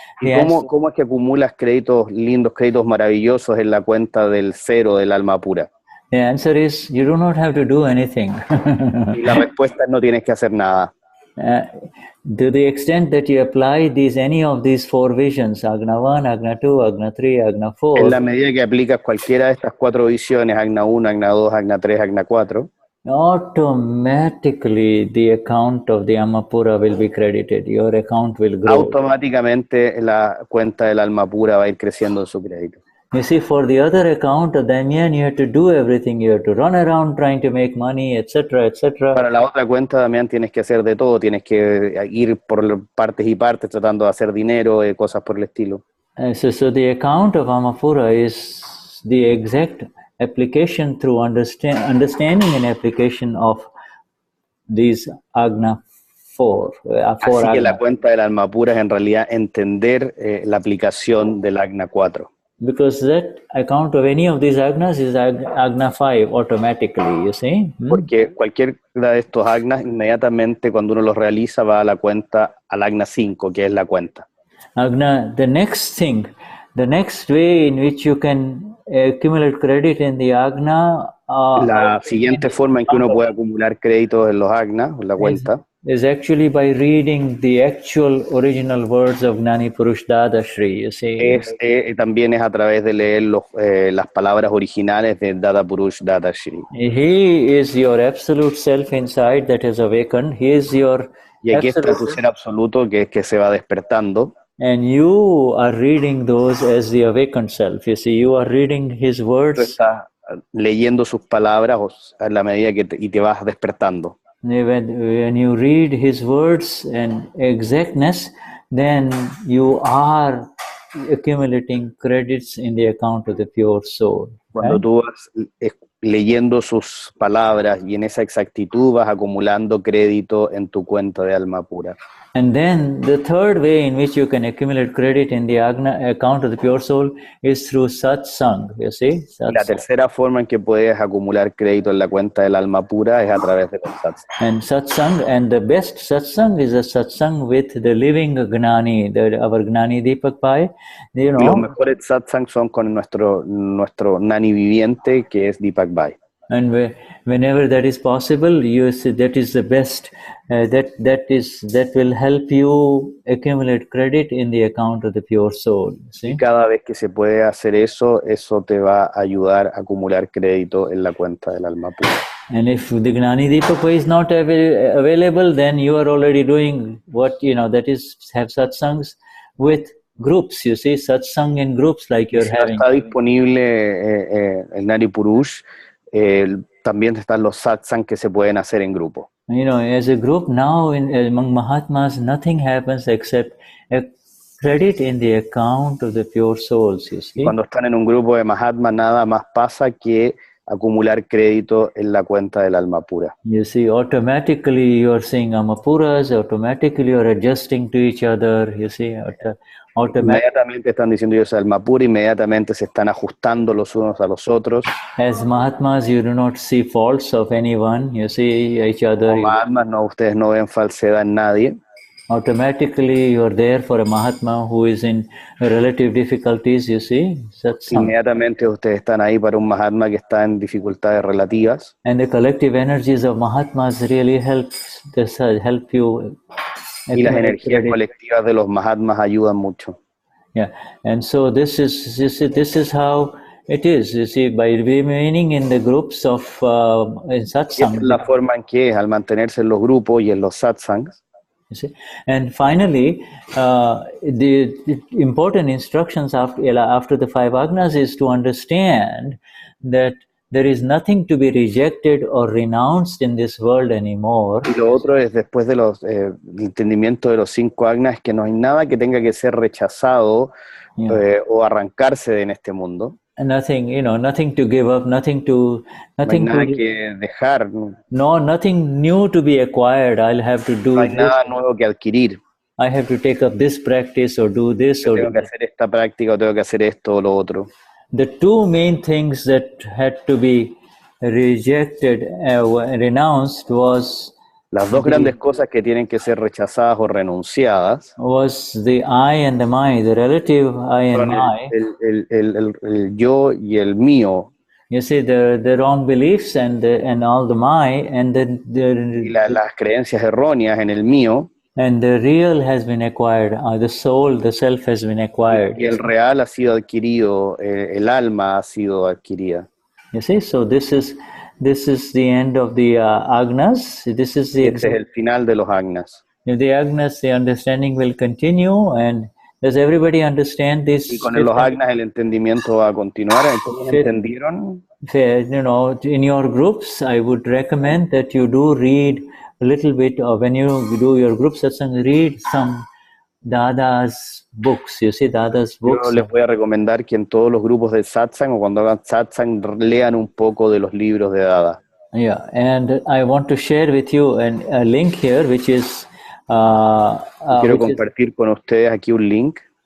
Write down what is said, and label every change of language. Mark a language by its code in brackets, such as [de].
[es] ¿Y cómo es que acumulas créditos, lindos créditos maravillosos en la cuenta del cero del alma pura? [en] The answer is, you do not have to do anything. [es] Y la respuesta es, no tienes que hacer nada. [en] To the extent that you apply any of these four visions, Agna 1, Agna 2, Agna 3, Agna 4. [es] En la medida que aplicas cualquiera de estas cuatro visiones, Agna 1, Agna 2, Agna 3, Agna 4, [en] automatically the account of the Amapura will be credited. Your account will grow. [es] automáticamente la cuenta del alma pura va a ir creciendo en su crédito. [en] You see, for the other account, Damian, you have to do everything. You have to run around trying to make money, etc., etc. [es] Para la otra cuenta, Damián, tienes que hacer de todo. Tienes que ir por partes y partes tratando de hacer dinero, cosas por el estilo. [en] So the account of Amapura is the exact application through understanding and application of these Agna 4. [es] Así que la cuenta del alma pura es en realidad entender la aplicación del Agna 4. [en] Because that account of any of these Agnas is Agna 5 automatically, you see. [es] Porque cualquiera de estos Agnas, inmediatamente cuando uno los realiza, va a la cuenta, al Agna 5, que es la cuenta. [en] Agna, the next way in which you can accumulate credit in the Agna. [es] La siguiente forma en que uno puede acumular créditos en los Agna, en la cuenta, [en] is actually by reading the actual original words of Gnani Purush Dadashri, you see. [es] También es a través de leer las palabras originales de Dada Purush Dadashri. [en] He is your absolute self inside that has awakened. He is your [es] y aquí está tu ser absoluto que se va despertando. [en] And you are reading those as the awakened self. You see, you are reading his words. [es] Tú estás leyendo sus palabras a la medida que te vas despertando. [en] When you read his words and exactness, then you are accumulating credits in the account of the pure soul. [es] Cuando tú vas leyendo sus palabras y en esa exactitud vas acumulando crédito en tu cuenta de alma pura. [en] And then the third way in which you can accumulate credit in the Agna account of the pure soul is through satsang, you see. Satsang. [es] La tercera forma en que puedes acumular crédito en la cuenta del alma pura es a través de los satsang. [en] And the best satsang is a satsang with the living Gnani, our Gnani Deepak Pai. You know, [es] los mejores satsang son con nuestro Gnani viviente, que es Deepak Pai. [en] And whenever that is possible, you see that is the best. That will help you accumulate credit in the account of the pure soul. [es] ¿Sí? Y cada vez que se puede hacer eso te va a ayudar a acumular crédito en la cuenta del alma pura. [en] And if the Gnani Deepak is not available, then you are already doing what, that is, have satsangs with groups, you see, satsang in groups like you're having. [es] Si está disponible el Gnani Purush, también están los satsang que se pueden hacer en grupo. [en] As a group now among Mahatmas, nothing happens except a credit in the account of the pure souls, you see. [es] Cuando están en un grupo de Mahatmas, nada más pasa que acumular crédito en la cuenta del alma pura. [en] You see, automatically you are seeing Amapuras, automatically you are adjusting to each other, you see. [es] Inmediatamente están diciendo yo soy alma pura, inmediatamente se están ajustando los unos a los otros. [en] As Mahatmas, you do not see faults of anyone, you see each other. [es] Como Mahatmas, ustedes no ven falsedad en nadie. [en] Automatically you are there for a Mahatma who is in relative difficulties, you see. [es] Inmediatamente ustedes están ahí para un Mahatma que está en dificultades relativas. [en] And the collective energies of Mahatmas really help you. [es] Y las energías colectivas de los Mahatmas ayudan mucho. [en] Yeah, and so this is how it is. You see, by remaining in the groups of in satsang. [es] Esa es la forma en que es al mantenerse en los grupos y en los satsangs. [en] You see? And finally, the important instructions after the 5 Agnas is to understand that there is nothing to be rejected or renounced in this world anymore. [es] Y lo otro es, después de el entendimiento de los 5 Agnas, que no hay nada que tenga que ser rechazado o arrancarse en este mundo. [en] Nothing, nothing to give up, nothing [es] no hay nada que dejar. [en] No, nothing new to be acquired. I'll have to do [es] no hay nada nuevo que adquirir. [en] I have to take up this practice or do this or [es] tengo que hacer esta práctica o tengo que hacer esto o lo otro. [en] The 2 main things that had to be rejected, renounced was [es] las 2 grandes cosas que tienen que ser rechazadas o renunciadas [en] was the I and the my, the relative I and my. [es] El yo y el mío. [en] You see, the wrong beliefs and all the my, and then [es] las creencias erróneas en el mío. [en] And the real has been acquired, the soul, the self has been acquired. [es] Y el real ha sido adquirido, el alma ha sido adquirida. [en] You see, so this is the end of the Agnas. This is the [es] Este es el final de los Agnas. [en] If the Agnas, the understanding will continue, and does everybody understand this? [es] Y con los Agnas el entendimiento va a continuar. ¿Todos entendieron? [en] You know, in your groups, I would recommend that you do read a little bit, or when you do your group satsang, read some Dada's books. You see, Dada's books. [es] Yo les voy a recomendar que en todos los grupos de satsang o cuando hagan satsang lean un poco de los libros de Dada. [en] Yeah, and I want to share with you a link here, which is. [es] Quiero compartir con ustedes aquí un link.